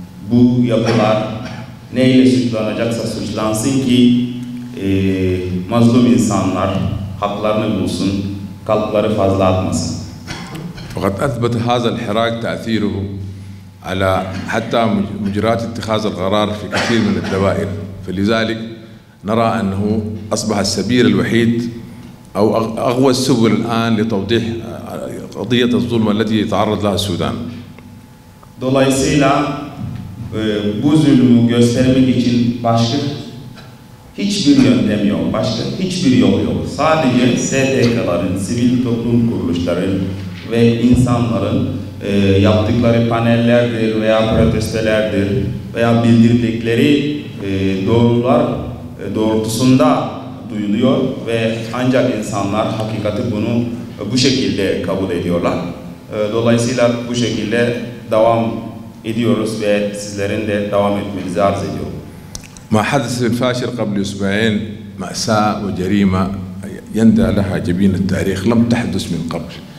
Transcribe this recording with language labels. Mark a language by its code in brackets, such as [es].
[tr] Bu yapılar neyle suçlanacaksa suçlansın ki mazlum insanlar haklarını bulsun, kalpleri fazla atmasın. [ar] فقد أثبت هذا الحراك تأثيره على حتى مجريات اتخاذ القرار في كثير من الدوائر فلذلك نرى أنه أصبح السبيل الوحيد أو أقوى السبل الآن لتوضيح قضية الظلم التي يتعرض لها السودان. [tr] Dolayısıyla bu zulmü göstermek için başka hiçbir yöntem yok, başka hiçbir yol yok. Sadece STK'ların, sivil toplum kuruluşların ve insanların yaptıkları panellerdir veya protestolardır veya bildirdikleri doğrular doğrultusunda duyuluyor ve ancak insanlar hakikati bunu bu şekilde kabul ediyorlar. Dolayısıyla bu şekilde devam ediyoruz ve sizlerin de devam etmenizi arz ediyorum. [ar] ما حدث في الفاشر قبل أسبوعين مأساة وجريمة يندى لها جبين التاريخ لم تحدث من قبل.